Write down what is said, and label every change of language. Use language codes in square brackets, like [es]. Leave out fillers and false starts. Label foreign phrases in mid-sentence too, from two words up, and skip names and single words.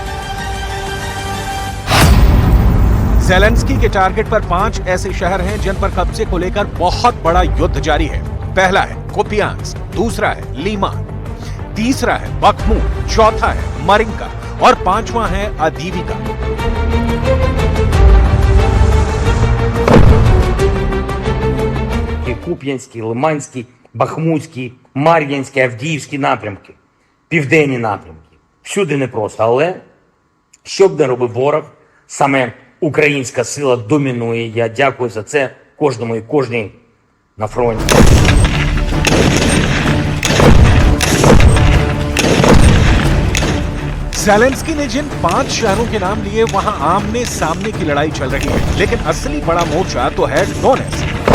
[hi] ज़ेलेंस्की के टारगेट पर 5 ऐसे शहर हैं जिन पर कब्जे को लेकर बहुत बड़ा युद्ध जारी है। पहला है कुपियांस्क, दूसरा है लीमान, तीसरा है बख्मूत, चौथा है मरिंका और 5वां है अदीविका। [uk] Куп'янський, Лиманський, Бахмутський, Мар'їнський, Авдіївський напрямки, південні напрямки. Всюди непросто, але що б не робив ворог, саме українська сила домінує. Я дякую за це кожному і кожній на фронті. [hi] ज़ेलेंस्की ने जिन 5 शहरों के नाम लिए वहां आमने सामने की लड़ाई चल रही है, लेकिन असली बड़ा मोर्चा तो है डोनेट्स्क।